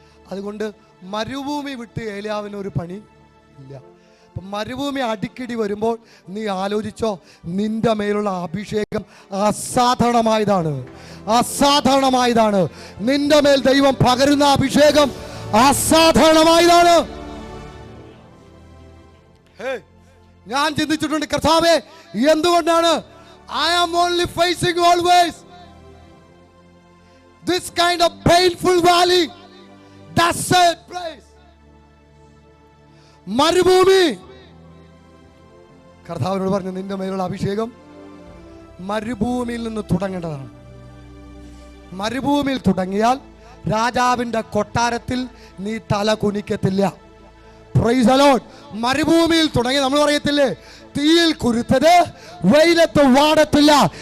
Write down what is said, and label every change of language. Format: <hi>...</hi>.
<ml>അതുകൊണ്ട് മരുഭൂമി വിട്ട് ഏലിയാവിന് ഒരു പണി ഇല്ല. അപ്പം മരുഭൂമി അടിക്കടി വരുമ്പോൾ നീ ആലോചിച്ചോ, നിന്റെ മേലുള്ള അഭിഷേകം അസാധാരണമായതാണ്, അസാധാരണമായതാണ്. നിന്റെ മേൽ ദൈവം പകരുന്ന അഭിഷേകം അസാധാരണമായതാണ്. ഞാൻ ചിന്തിച്ചിട്ടുണ്ട്, കർത്താവേ എന്തുകൊണ്ടാണ്</ml> <en>I am only facing always this kind of painful valley, desert place,</en> <ml>മരുഭൂമി. കർത്താവിനോട് പറഞ്ഞു, നിന്റെ മേലുള്ള അഭിഷേകം മരുഭൂമിയിൽ നിന്ന് തുടങ്ങേണ്ടതാണ്. മരുഭൂമിയിൽ തുടങ്ങിയാൽ രാജാവിന്റെ കൊട്ടാരത്തിൽ നീ തല കുനിക്കത്തില്ല.</ml> <en>Praise the Lord.</en> <ml>മരുഭൂമിയിൽ തുടങ്ങി നമ്മൾ പറയത്തില്ലേ, തീയിൽ കുരുത്തത് വെയിലത്ത് വാടത്തില്ല.</ml>